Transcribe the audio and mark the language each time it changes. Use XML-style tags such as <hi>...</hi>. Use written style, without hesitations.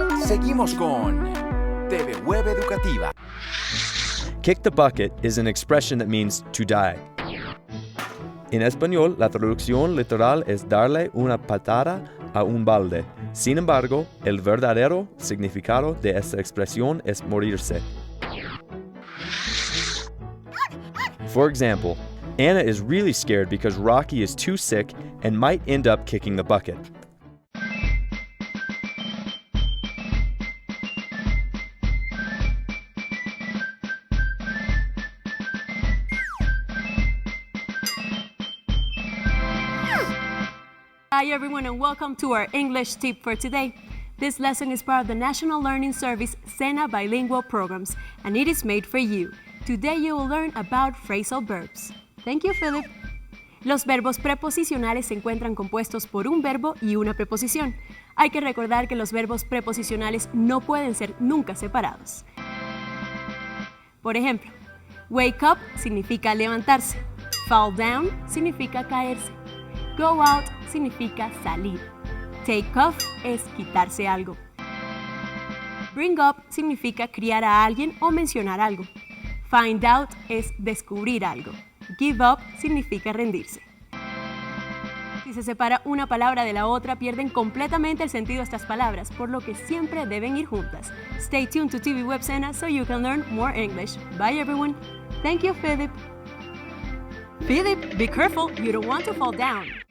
<es>Seguimos con TV Web Educativa.</es> <en>Kick the bucket is an expression that means to die.</en> <es>En español, la traducción literal es darle una patada a un balde. Sin embargo, el verdadero significado de esta expresión es morirse.</es> <en>For example, Anna is really scared because Rocky is too sick and might end up kicking the bucket. Hi everyone and welcome to our English tip for today. This lesson is part of the National Learning Service SENA bilingual programs and it is made for you. Today you will learn about phrasal verbs. Thank you, Philip.</en> <es>Los verbos preposicionales se encuentran compuestos por un verbo y una preposición. Hay que recordar que los verbos preposicionales no pueden ser nunca separados. Por ejemplo, wake up significa levantarse, fall down significa caerse, go out significa salir, take off es quitarse algo, bring up significa criar a alguien o mencionar algo, find out es descubrir algo, give up significa rendirse. Si se separa una palabra de la otra, pierden completamente el sentido de estas palabras, por lo que siempre deben ir juntas.</es> <en>Stay tuned to TV Web SENA so you can learn more English. Bye everyone. Thank you, Philip. Philip, be careful, you don't want to fall down.</en>